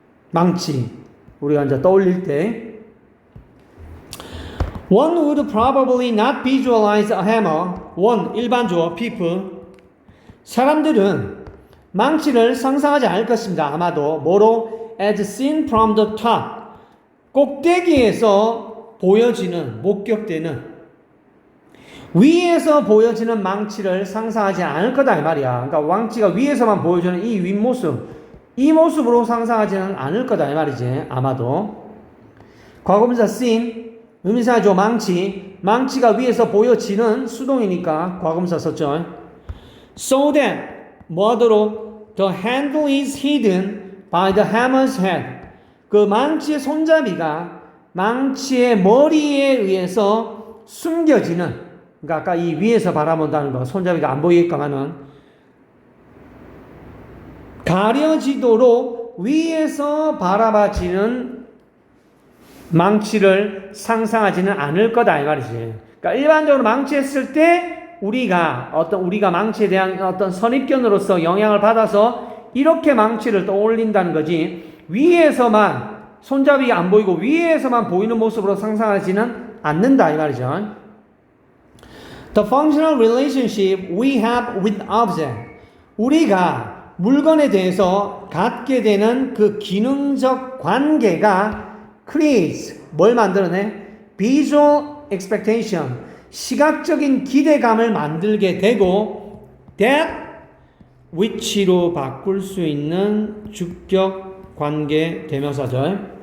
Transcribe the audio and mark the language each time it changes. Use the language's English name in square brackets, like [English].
[Korean] 망치 우리가 이제 떠올릴 때 [English] One would probably not visualize a hammer. One, [Korean] 일반주어, [English] people. [Korean] 사람들은 망치를 상상하지 않을 것입니다. 아마도 뭐로? [English] As seen from the top. [Korean] 꼭대기에서 보여지는, 목격되는 위에서 보여지는 망치를 상상하지 않을 거다 이 말이야. 그러니까 망치가 위에서만 보여주는 이 윗모습, 이 모습으로 상상하지는 않을 거다 이 말이지. 아마도. 과거분사 seen, 의미사죠. 망치가 위에서 보여지는 수동이니까 과거분사 썼죠. [English] So that [Korean] 뭐하도록 [English] the handle is hidden by the hammer's head. [Korean] 그 망치의 손잡이가 망치의 머리에 의해서 숨겨지는, 그러니까 아까 이 위에서 바라본다는 거, 손잡이가 안 보이게끔 하는, 가려지도록 위에서 바라봐지는 망치를 상상하지는 않을 거다 이 말이지. 그러니까 일반적으로 망치했을 때 우리가 망치에 대한 어떤 선입견으로서 영향을 받아서 이렇게 망치를 떠올린다는 거지, 위에서만 손잡이가 안 보이고 위에서만 보이는 모습으로 상상하지는 않는다 이 말이죠. [English] The functional relationship we have with object. [Korean] 우리가 물건에 대해서 갖게 되는 그 기능적 관계가 [English] creates, [Korean] 뭘 만들어내? [English] Visual expectation, [Korean] 시각적인 기대감을 만들게 되고, that which로 바꿀 수 있는 주격 관계 대명사죠.